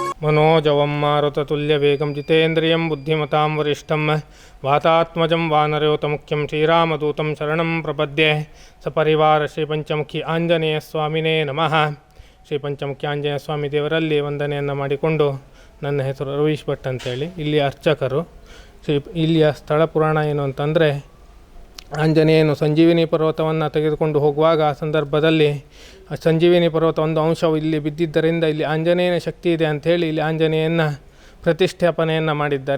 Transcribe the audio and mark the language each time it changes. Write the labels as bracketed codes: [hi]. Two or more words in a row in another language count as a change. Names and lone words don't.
[sa] मनोजवं मारुततुल्यवेगं जितेन्द्रियं बुद्धिमतां वरिष्ठं वातात्मजं वानरयोतमुख्यं श्रीरामदूतं शरणं प्रपद्ये सपरिवार ಶ್ರೀಪಂಚಮುಖಿ ಆಂಜನೇಯ ಸ್ವಾಮಿನೇ ನಮಃ. [kn] ಶ್ರೀಪಂಚಮುಖಿ ಆಂಜನೇಯ ಸ್ವಾಮಿ ದೇವರಲ್ಲಿ ವಂದನೆಯನ್ನು ಮಾಡಿಕೊಂಡು, ನನ್ನ ಹೆಸರು ರವೀಶ್ ಭಟ್ ಅಂತೇಳಿ, ಇಲ್ಲಿಯ ಅರ್ಚಕರು. ಇಲ್ಲಿಯ ಸ್ಥಳ ಪುರಾಣ ಏನು ಅಂತಂದರೆ, ಆಂಜನೇಯನು ಸಂಜೀವಿನಿ ಪರ್ವತವನ್ನು ತೆಗೆದುಕೊಂಡು ಹೋಗುವಾಗ ಆ ಸಂದರ್ಭದಲ್ಲಿ ಸಂಜೀವಿನಿ ಪರ್ವತ ಒಂದು ಅಂಶವು ಇಲ್ಲಿ ಬಿದ್ದಿದ್ದರಿಂದ ಇಲ್ಲಿ ಆಂಜನೇಯನ ಶಕ್ತಿ ಇದೆ ಅಂಥೇಳಿ ಇಲ್ಲಿ ಆಂಜನೇಯನ ಪ್ರತಿಷ್ಠಾಪನೆಯನ್ನು ಮಾಡಿದ್ದಾರೆ.